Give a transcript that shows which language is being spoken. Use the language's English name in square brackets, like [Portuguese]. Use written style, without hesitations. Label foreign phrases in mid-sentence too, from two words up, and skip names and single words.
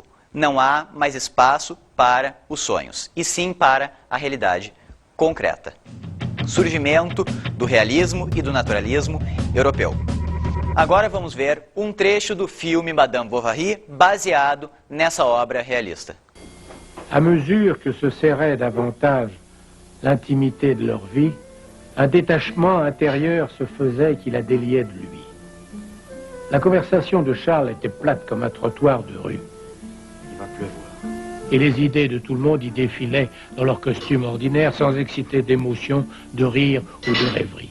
[Portuguese] Não há mais espaço para os sonhos, e sim para a realidade concreta. Surgimento do realismo e do naturalismo europeu. Agora vamos ver um trecho do filme Madame Bovary, baseado nessa obra realista. [French] À mesure que se serrait davantage l'intimité de leur vie, un détachement intérieur se faisait qui la déliait de lui. La conversation de Charles était plate comme un trottoir de rue. Il va pleuvoir. Et les idées de tout le monde y défilaient dans leur costume ordinaire sans exciter d'émotion, de rire ou de rêverie.